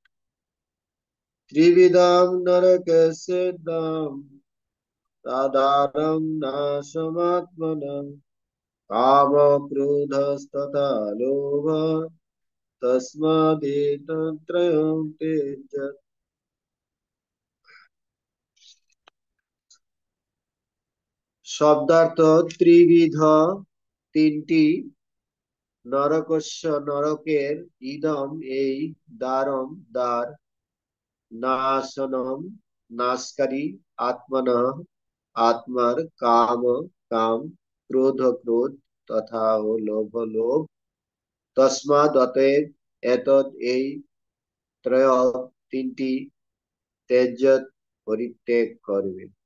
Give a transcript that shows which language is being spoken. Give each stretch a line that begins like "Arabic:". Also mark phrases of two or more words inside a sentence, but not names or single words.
Sanskrit: त्रिविधं नरकस्येदं दारं नाशमात्मनं। कामक्रोधस्तथा लोभः तस्मादेतत्त्रयं त्यजेत्।
Bangla: শব্দার্থ ত্রিবিধ, তিনটি, নরকস্য নরকের, ইদম এই, দ্বারম দ্বার, নাশনম নাশকারী, আত্মনঃ আত্মার, কাম কাম, ক্রোধ ক্রোধ, তথা ও লোভ লোভ, তস্মাৎ অতএব, এতৎ এই, ত্রয় তিনটি, তেজত পরিত্যাগ করবে।